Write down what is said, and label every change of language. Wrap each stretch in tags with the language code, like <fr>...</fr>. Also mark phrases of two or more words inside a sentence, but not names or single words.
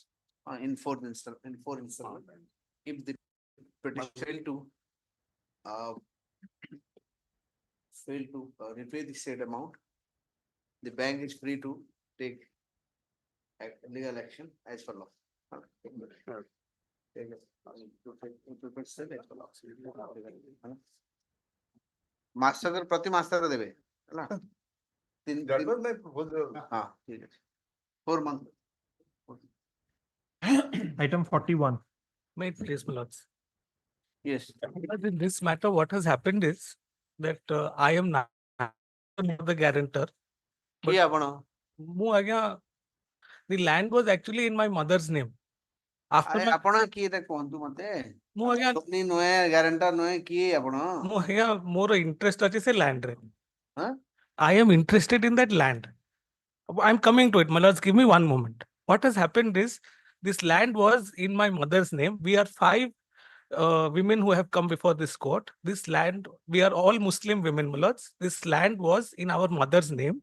<en>In four installments. If the petitioner fail to repay the said amount, the bank is free to take legal action as per law.</en> <or>ମାସକରେ ପ୍ରତି ମାସରେ ଦେବେ ହେଲା</or> <en>That was my proposal.</en> <or>ହଁ ଠିକ ଅଛି 4 month</or> <en>Item 41. May it please, my lords. yes But in this matter, what has happened is that I am not the guarantor.</en> <or>କିଏ ଆପଣ ମୁଁ ଆଜ୍ଞା,</or> <en>the land was actually in my mother's name. After my,</en> <or>ଆପଣ କିଏ ତା କୁହନ୍ତୁ ମତେ ମୁଁ ଆଜ୍ଞା, ଧୋନି ନୁହେଁ ଗ୍ୟାରେଣ୍ଟର ନୁହେଁ କିଏ ଆପଣ ମୁଁ ଆଜ୍ଞା, ମୋର interest ଅଛି ସେ land ରେ. Huh?</or> <en>I am interested in that land. I'm coming to it, my lords. Give me one moment. What has happened is this land was in my mother's name. We are 5 women who have come before this court. This land, we are all Muslim women, my lords. This land was in our mother's name.</en>